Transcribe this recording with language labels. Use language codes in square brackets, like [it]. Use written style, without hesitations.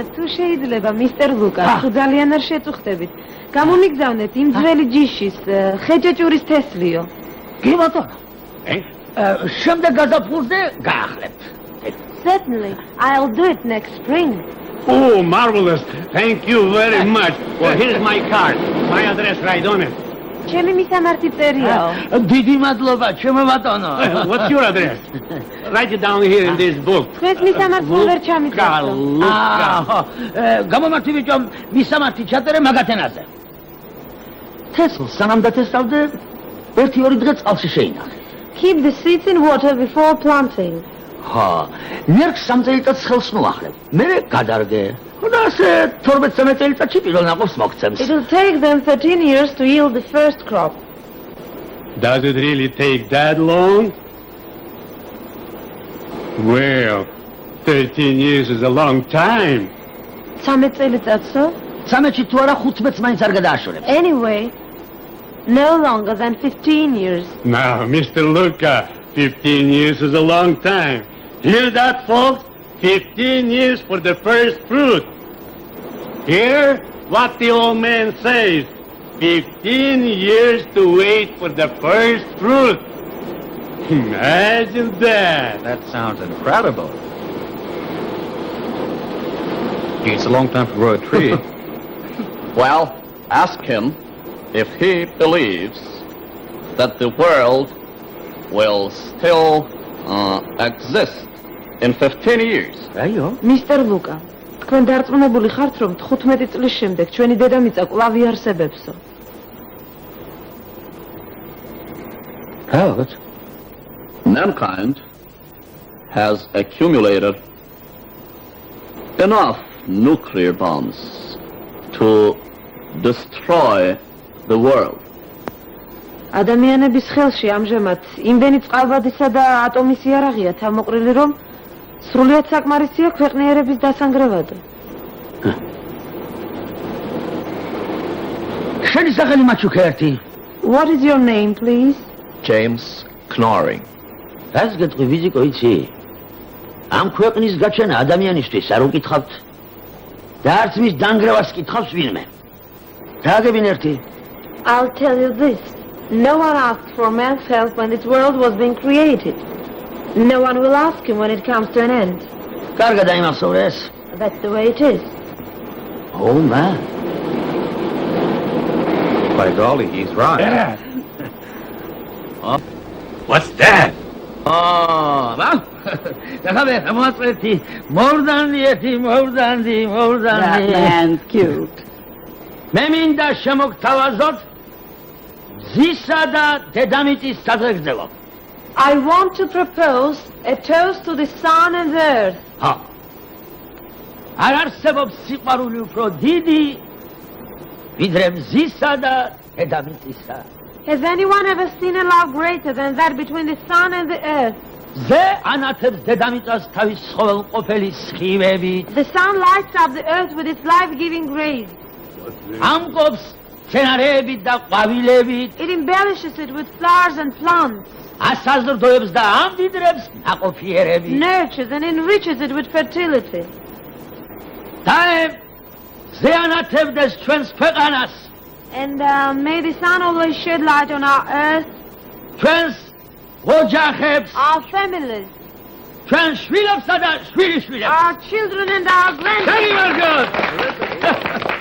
[ka] თუ შეიძლება, მისტერ ლუკა, თუ ძალიან არ შეწუხდებით, გამომიგზავნეთ იმ ძველი ჯიშის ხეჭეჭურის თესლიო. კი ბატონო. შემდეგ გაზაფხულზე გაახლებთ. [en] Certainly, I'll do it next spring. Oh, marvelous. Thank you very much. Well, here's my card. My address right on it. [ka] ჩემი მისამართი წერიაო. დიდი მადლობა ჩემო ბატონო. [en] What's your address? Write it down here in this book. [ka] თქვენს მისამართს ვერ ჩამიწევს. გამომართი ბიჭო, მისამართი ჩაწერე მაგათენაზე. თესლს სანამ დათესავდე, 1-2 დღე წყალში შეინახე. [en] Keep the seeds in water before planting. [ka] ხო, ნერგს 3 წელიწადს ხელს მოახლებ. მერე გადარგე. და ასე 12-13 წელიწადში პირველ ნაყოფს მოგცემს. [en] It will take them 13 years to yield the first crop. Does it really take that long? Well, 13 years is a long time. [ka] 13 წელიწადსო? 13-ში თუ არა 15-ს მაინც არ გადააშორებს. [en] Anyway, no longer than 15 years. Now, Mr. Luca, 15 years is a long time. Hear that, folks? 15 years for the first fruit. Hear what the old man says. 15 years to wait for the first fruit. Imagine that. That sounds incredible. It's a long time to grow a tree. Well, ask him if he believes that the world will still exist in 15 years. [ka] რაიო? მისტერ ლუკა, თქვენ დარწმუნებული ხართ, რომ 15 წლის შემდეგ ჩვენი დედამიწა კვლავ იარსებებსო? [en] How? Mankind has accumulated enough nuclear bombs to destroy the world. [ka] ადამიანების ხელში ამჟამად იმდენი წყალბადისა და ატომის იარაღია თავმოყრილი, რომ სრულიად საკმარისია ქვეყნიერების დასანგრევადო. შენი სახელი მაჩუქერტი. [en] What is your name, please? James Knorring. [ka] რას გეტყვი ვიზიკო იცი? ამ ქვეყნის გაჩენა ადამიანისთვის არ უკითხავთ და არც მის დანგრევას კითხავს ვინმე. დააგებინ ერთი. [en] I'll tell you this. No one asked for man's help when this world was being created. No one will ask him when it comes to an end. [ka] კარგად აიმახსოვრეს. [en] That's the way it is. Oh man. By golly, he's right. What's that? [ka] რა? დახავე, მოაწყვეტი. მოვდანდი. [en] That man's cute. [ka] მე მინდა შემოგთავაზოთ ზისა და დედამიწის საზეგრძელო. [en] I want to propose a toast to the sun and the earth. ჰა. [ka] არ არსებობს სიყვარული უფრო დიდი ვიდრე მზისა და დედამიწისა. [en] Has anyone ever seen a love greater than that between the sun and the earth? [ka] ზე ანათებს დედამიწას თავის ყოველყოფელი სხივებით. [en] The sun lights up the earth with its life-giving rays. [ka] ამკობს მცენარეებით და ყვავილებით. [en] It embellishes it with flowers and plants. [ka] ასაზრდოებს და ამდიდრებს ნაყოფიერებით. [en] Nurtures and enriches it with fertility. [ka] დაე ზე ანათებდეს ჩვენს ქვეყანას. [en] And may the sun always shed light on our earth, [ka] ჩვენს ოჯახებს, [en] our families, [ka] ჩვენ შვილებსა და შვილიშვილებს. [en] our children and our grandchildren.